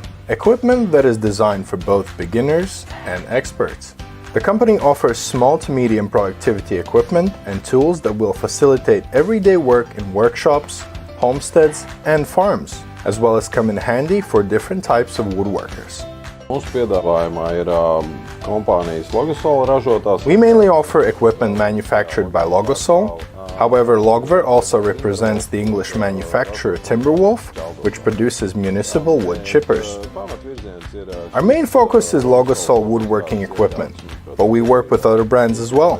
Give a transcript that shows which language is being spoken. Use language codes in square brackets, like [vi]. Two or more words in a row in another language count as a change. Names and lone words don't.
[en] Equipment that is designed for both beginners and experts. The company offers small to medium productivity equipment and tools that will facilitate everyday work in workshops, homesteads, and farms, as well as come in handy for different types of woodworkers. [lv] Mūsu piedāvājumā ir kompānijas Logosol ražotās. [en] We mainly offer equipment manufactured by Logosol. However, Logver also represents the English manufacturer Timberwolf, which produces municipal wood chippers. Our main focus is Logosol woodworking equipment, but we work with other brands as well.